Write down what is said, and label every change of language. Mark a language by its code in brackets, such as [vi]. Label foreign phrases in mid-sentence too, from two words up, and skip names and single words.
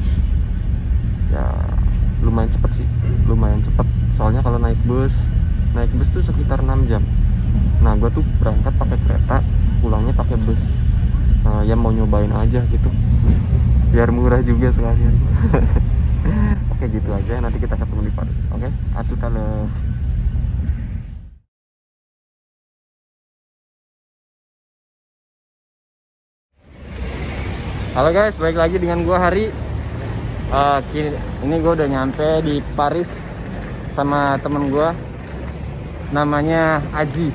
[id] Ya lumayan cepet sih, soalnya kalau naik bus tuh sekitar 6 jam. Nah, gue tuh berangkat pakai kereta, pulangnya pakai bus. Ya mau nyobain aja gitu, biar murah juga sekalian. Oke, gitu aja, nanti kita ketemu di Paris. Oke, [fr] à tout à l'heure. [id] Halo guys, balik lagi dengan gue Hari. Ini gue udah nyampe di Paris sama temen gue, namanya Aji.